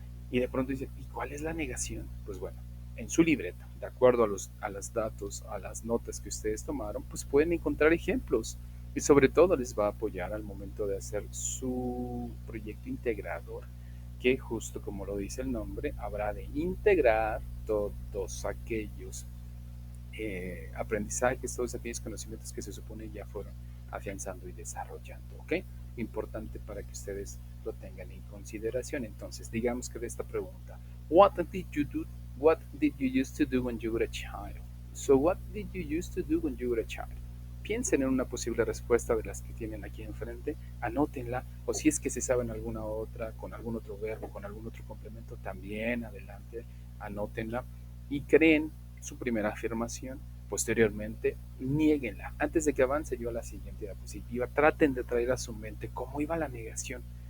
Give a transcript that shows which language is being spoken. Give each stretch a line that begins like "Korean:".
Spanish: Y de pronto dice, ¿y cuál es la negación? Pues bueno, en su libreta, de acuerdo a los datos, a las notas que ustedes tomaron, pues pueden encontrar ejemplos y sobre todo les va a apoyar al momento de hacer su proyecto integrador, que justo como lo dice el nombre, habrá de integrar todos aquellos aprendizajes, todos aquellos conocimientos que se supone ya fueron afianzando y desarrollando, ¿ok? Importante para que ustedes lo tengan en consideración. Entonces, digamos que de esta pregunta,
English: what did you do? What did you used to do when you were a child? So, what did you used to do when you were a child?
Spanish: Piensen en una posible respuesta de las que tienen aquí enfrente, anótenla, o si es que se saben alguna otra, con algún otro verbo, con algún otro complemento, también adelante, anótenla y creen su primera afirmación. Posteriormente, niéguenla. Antes de que avance yo a la siguiente diapositiva, traten de traer a su mente cómo iba la negación.